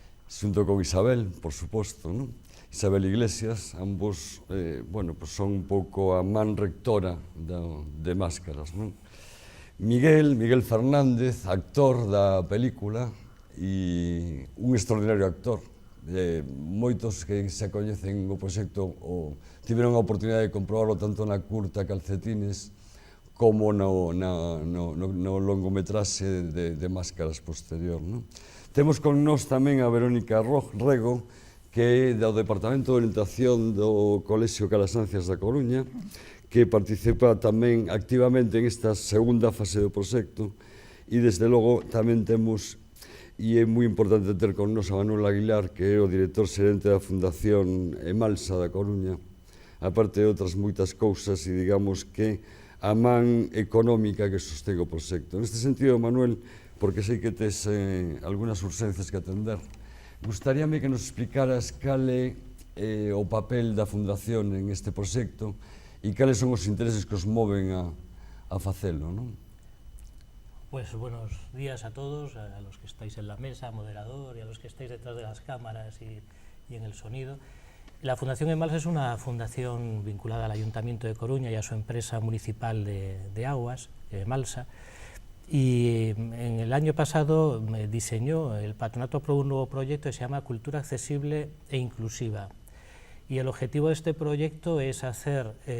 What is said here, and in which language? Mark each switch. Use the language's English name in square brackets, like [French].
[Galician] Xunto con Isabel, por suposto, non? Isabel Iglesias, ambos, son un pouco a man rectora de Máscaras, non? Miguel Fernández, actor da película e un extraordinario actor. Moitos que se coñecen o proxecto tiveron a oportunidade de comprobarlo tanto na curta Calcetines como no longometraxe de Máscaras posterior, non? Temos con nós tamén a Verónica Rego, que é do Departamento de Orientación do Colexio Calasancias da Coruña, que participa tamén activamente en esta segunda fase do proxecto, e desde logo tamén temos, e é moi importante ter con nos a Manuel Aguilar, que é o director xerente da Fundación Emalsa da Coruña, aparte de outras moitas cousas, e digamos que a man económica que sostén o proxecto. Neste sentido, Manuel, porque sei que tes algunhas urxencias que atender, gustaríame que nos explicaras cal é o papel da Fundación en este proxecto e cales son os intereses que os moven a facelo, non? [Spanish] Pues buenos días a todos, a los que estáis en la mesa, moderador, y a los que estáis detrás de las cámaras y en el sonido. La Fundación Emalsa es una fundación vinculada al Ayuntamiento de Coruña y a su empresa municipal de aguas, Emalsa, y en el año pasado diseñó, el patronato aprobó un nuevo proyecto que se llama Cultura Accesible e Inclusiva, y el objetivo de este proyecto es hacer